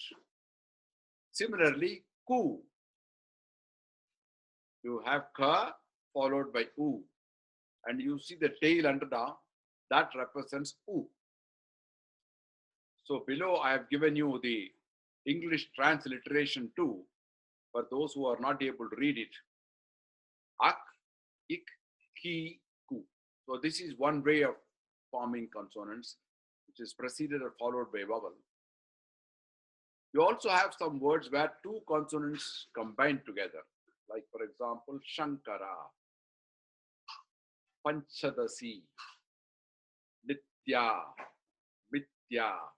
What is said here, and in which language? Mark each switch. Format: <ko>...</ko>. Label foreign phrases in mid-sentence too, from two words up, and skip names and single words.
<en>Similarly, ku, you have ka followed by u, and you see the tail under down, that represents u. So below I have given you the English transliteration too, for those who are not able to read it. Ak, ik, ki, ku. So this is one way of forming consonants, which is preceded or followed by vowel. You also have some words where two consonants combine together, like for example, Shankara, Panchadasi, Nitya, Mitya.</en>